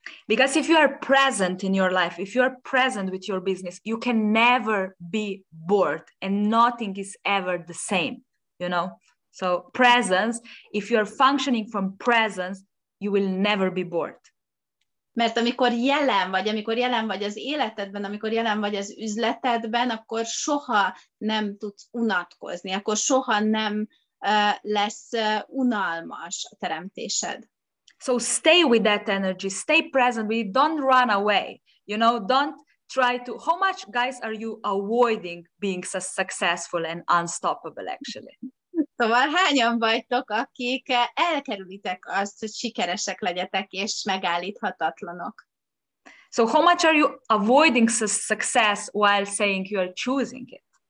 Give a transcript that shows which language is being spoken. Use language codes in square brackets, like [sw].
[en] Because if you are present in your life, if you are present with your business, you can never be bored, and nothing is ever the same, you know? So presence, if you are functioning from presence, you will never be bored. [hu] Mert amikor jelen vagy az életedben, amikor jelen vagy az üzletedben, akkor soha nem tudsz unatkozni, akkor soha nem lesz unalmas a teremtésed. [en] So stay with that energy, stay present with it, don't run away, you know, don't try to, how much, guys, are you avoiding being successful and unstoppable actually? [hu] Szóval hányan vagytok, akik elkerülitek azt, hogy sikeresek legyetek, és megállíthatatlanok? [en] So how much are you avoiding success while saying you are choosing it?